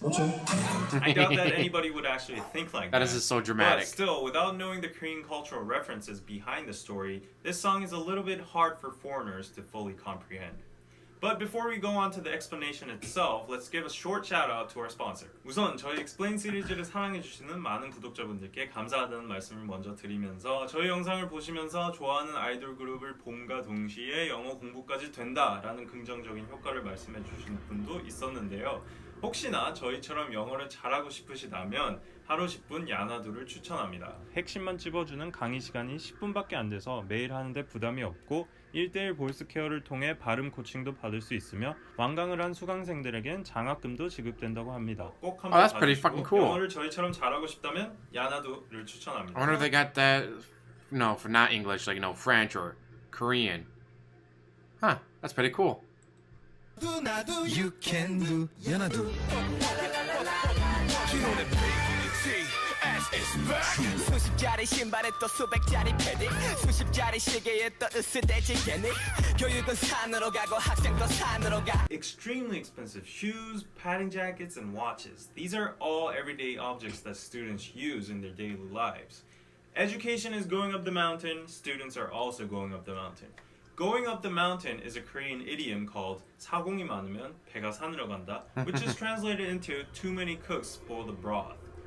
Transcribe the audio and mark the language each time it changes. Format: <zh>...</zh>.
<en>I doubt that anybody would actually think like that. That is just so dramatic. But still, without knowing the Korean cultural references behind the story, this song is a little bit hard for foreigners to fully comprehend. But before we go on to the explanation itself, let's give a short shout out to our sponsor.</en> <ko>우선 저희 Explain 시리즈를 사랑해주시는 많은 구독자분들께 감사하다는 말씀을 먼저 드리면서 저희 영상을 보시면서 좋아하는 아이돌 그룹을 봄과 동시에 영어 공부까지 된다라는 긍정적인 효과를 말씀해 주신 분도 있었는데요. 혹시나 저희처럼 영어를 잘하고 싶으시다면 하루 10분 야나두를 추천합니다. 핵심만 찝어주는 강의 시간이 10분밖에 안 돼서 매일 하는데 부담이 없고 1대1 보이스 케어를 통해 발음 코칭도 받을 수 있으며 완강을 한 수강생들에겐 장학금도 지급된다고 합니다. 꼭 한번</ko> <en>that's pretty fucking cool.</en> <ko>영어를 저희처럼 잘하고 싶다면 야나두를 추천합니다.</ko> <en>I wonder if they got that, no, for not English, like, French or Korean. Huh, that's pretty cool. You can do 야나두.</en> <ko>수십짜리 신발에 또 수백짜리 패딩 수십짜리 시계에 또 으스대지 괜히 교육은 산으로 가고 학생도 산으로 가.</ko> <en>Extremely expensive shoes, padding jackets, and watches. These are all everyday objects that students use in their daily lives. Education is going up the mountain, students are also going up the mountain. Going up the mountain is a Korean idiom called</en> <ko>사공이 많으면 배가 산으로 간다,</ko> <en>which is translated into too many cooks spoil the broth.</en>